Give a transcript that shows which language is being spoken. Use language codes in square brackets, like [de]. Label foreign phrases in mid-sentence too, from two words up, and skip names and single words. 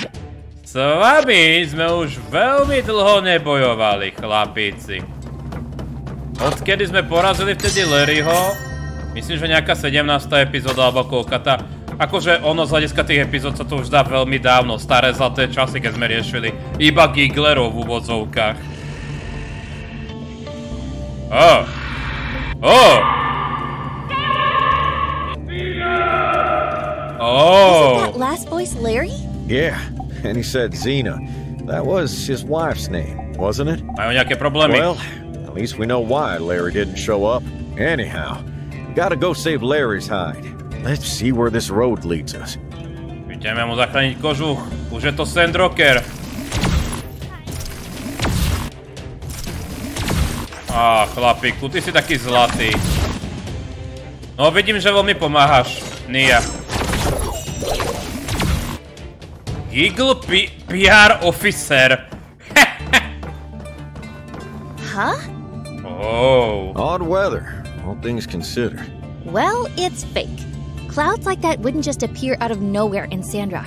[sk] S vami sme už veľmi dlho nebojovali, chlapíci. Odkedy sme porazili vtedy Larryho, myslím, že nejaká 17. epizóda alebo koľkata. Akože ono z hľadiska tých epizód sa to už dá veľmi dávno, staré zlaté časy, keď sme riešili iba giglerov v úvodzovkách. [en] Was that last voice Larry? Yeah, and he said Xena. That was his wife's name, wasn't it? [sk] Majú nejaké problémy. [en] Well, at least we know why Larry didn't show up. Anyhow, gotta go save Larry's hide. Let's see where this road leads us. [sk] Ideme mu zachrániť kožuch. Už je to Sandrocker. Chlapíku, ty si taký zlatý. No, vidím, že veľmi pomáhaš, Nia. [en] Giggle PR officer. Huh? Odd weather, all things considered. Well, it's fake. Clouds like that wouldn't just appear out of nowhere in Sandrock.